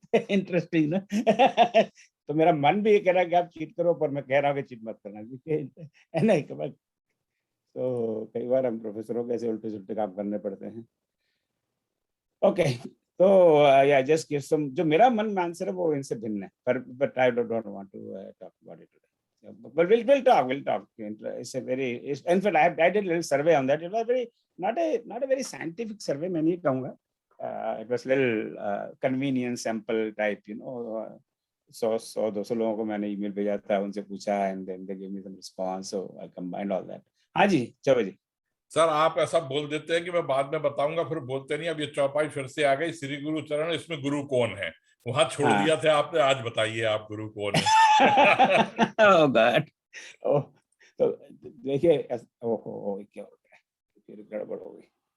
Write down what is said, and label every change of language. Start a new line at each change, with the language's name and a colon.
Hindi: Interesting ना। तो मेरा मन भी ये कह रहा है कि आप चीट करो, पर मैं कह रहा हूँ कि चीट मत करना, नहीं। तो कई बार हम प्रोफेसरों के ऐसे उल्टे सुल्टे काम करने पड़ते हैं।
English: okay, तो या just give some,
Hindi: जो मेरा मन में आंसर है वो इनसे भिन्न है,
English: पर but I don't want to talk about it today, but we'll talk. It's a very, in fact I did a little survey on that. It was very not a very scientific survey,
Hindi: मैं नहीं कहूँगा,
English: it was little convenient sample type, you know, 100-200
Hindi: लोगों को मैंने email भेजा था, उनसे पूछा,
English: and then they gave me some response, so I combined all that.
Hindi: हाँ जी, चलो जी। सर आप ऐसा बोल देते हैं कि मैं बाद में बताऊंगा, फिर बोलते नहीं। अब ये चौपाई फिर से आ गई, श्री गुरु चरण, इसमें गुरु कौन है? वहां छोड़ हाँ। दिया था आपने, आज बताइए आप गुरु कौन है?
English: Oh God.
Hindi: Oh, तो देखिए, ओहो क्या हो गया, फिर गड़बड़ हो गई।